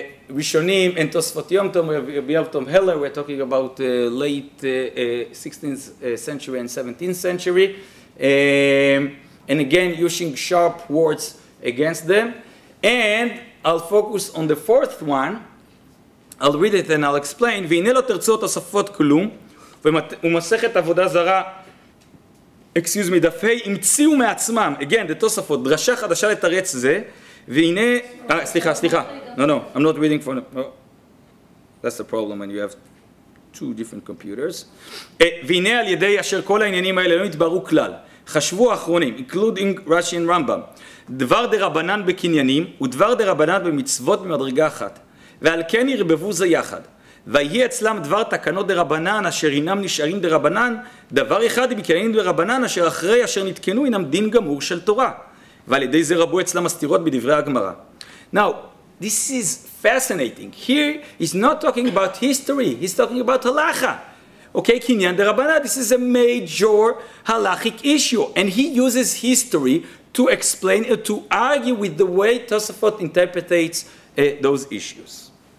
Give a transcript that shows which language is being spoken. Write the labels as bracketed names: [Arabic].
[English] Rishonim and Tosfot Yom Tov, Tom Heller, we're talking about late 16th century and 17th century. And again, using sharp words against them. And I'll focus on the 4th one. I'll read it and I'll explain. [Hebrew] והנה לא תרצו תוספות כלום, ומסכת עבודה זרה, דף ה' המציאו מעצמם, [English] again, the [Hebrew] תוספות, דרשה חדשה לתרץ זה, והנה, סליחה, [English] no, I'm not reading from, that's the problem when you have 2 different computers. [Hebrew] והנה על ידי אשר כל העניינים האלה לא נתבררו כלל. חשבו האחרונים, [English] including [Hebrew] Rashi and Rambam, דבר דרבנן בקניינים ודבר דרבנן במצוות במדרגה אחת, ועל כן ירבבו זה יחד. ויהי אצלם דבר תקנות דרבנן אשר אינם נשארים דרבנן, דבר אחד בקניינים דרבנן אשר אחרי אשר נתקנו אינם דין גמור של תורה. ועל ידי זה רבו אצלם הסתירות בדברי הגמרא. [English] Now, this is fascinating. Here he's not talking about history, he's talking about halacha. Okay, Kinyan de Rabbanah, this is a major halachic issue. And he uses history to explain, to argue with the way Tosafot interprets those issues.